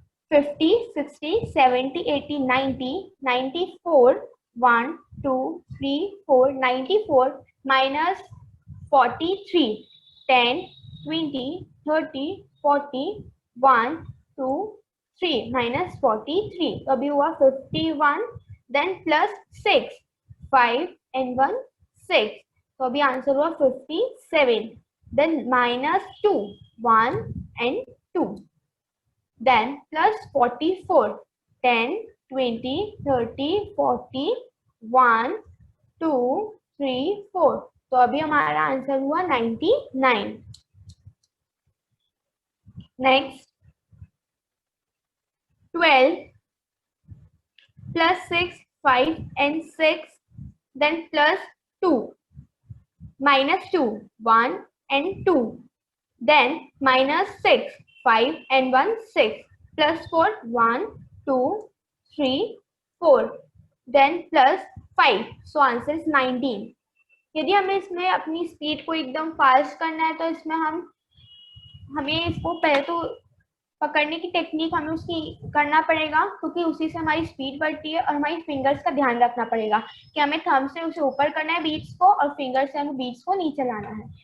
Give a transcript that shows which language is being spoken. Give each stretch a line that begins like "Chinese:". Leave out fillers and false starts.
Hindi: 50, 60, 70, 80, 90, 94, 1, 2, 3, 4, 94, -43, 10, 20, 30, 40, 1, 2, 3, -43, तो अभी हुआ 51,
English: then +6, 5 and 1, 6,
Hindi: तो अभी आंसर हुआ 57, then -2, 1 and 2, then +44, 10, 20, 30, 40, 1, 2, 3, 4, तो अभी हमारा आंसर हुआ 99.
English: Next 12 +6, 5 and 6, then +2, -2, 1 and 2, then -6, 5 and 1, 6, +4, 1, 2, 3, 4, then +5, so answer is 19.
Hindi: यदि हमें इसमें अपनी स्पीड को एकदम फास्ट करना है, तो इसमें हमें इसको पहले तो पकड़ने की टेक्निक हमें उसकी करना पड़ेगा, क्योंकि उसी से हमारी स्पीड बढ़ती है, और हमारी फिंगर्स का ध्यान रखना पड़ेगा कि हमें थंब से उसे ऊपर करना है बीट्स को, और फिंगर से हमें बीट्स को नीचे लाना है।